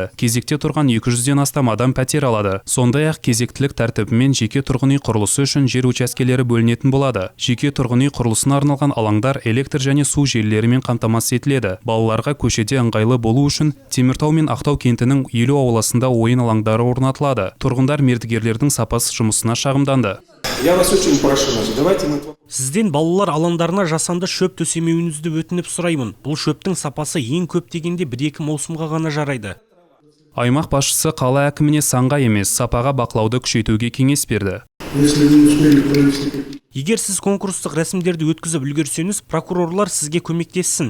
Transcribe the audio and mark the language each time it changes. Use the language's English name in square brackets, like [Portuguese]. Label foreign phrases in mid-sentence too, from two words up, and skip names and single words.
[Kazakh] Кезекте тұрған 200-ден астам адам пәтер алады. Сондай-ақ кезектілік тәртібімен жеке тұрғын үй құрылысы үшін жер учаскелері бөлінетін болады. Жеке тұрғын үй құрылысына арналған алаңдар электр және су желілерімен қамтамасыз етіледі. Балаларға көшеде ыңғайлы болу үшін Теміртау мен Ақтау кентінің елу ауласында ойын алаңдары орнатылады. Тұрғындар мердігерлердің сапасыз жұмысына шағымданды. [Russian] Я вас очень прошу, давайте мы... [Kazakh] Сізден балалар алаңдарына жасанды шөп төсемеуіңізді өтініп сұраймын. Бұл шөптің сапасы ең көп дегенде 1-2 маусымға ғана жарайды. Аймақ басшысы қала әкіміне санға емес, сапаға бақылауды күшейтуге кеңес берді. Егер сіз конкурстық рәсімдерді өткізіп үлгерсеңіз, прокурорлар сізге көмектессін.